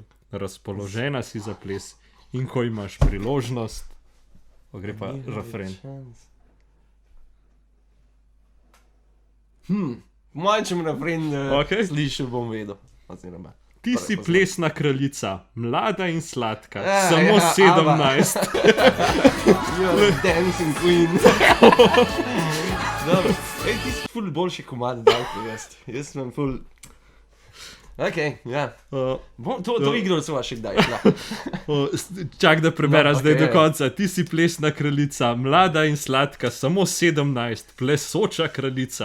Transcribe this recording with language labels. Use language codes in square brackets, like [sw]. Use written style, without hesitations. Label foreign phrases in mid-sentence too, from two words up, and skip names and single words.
[sl] Razpoložena si za ples in ko imaš priložnost, gre pa refren. Manjčem refren Okay. slišal, bom vedel. Oziroma. Ti si plesna kraljica, mlada in sladka, Ja, samo ja, 17. [en] You're a dancing queen. [sl] Dobro. Ej, ti si ful boljši komad, dal kot jaz. Jaz sem ful... Ok, ja. To igro sva še kdaj šla. Čak, da preberem No, zdaj okej, do konca. Ti si plesna kraljica, mlada in sladka, samo 17, plesoča kraljica.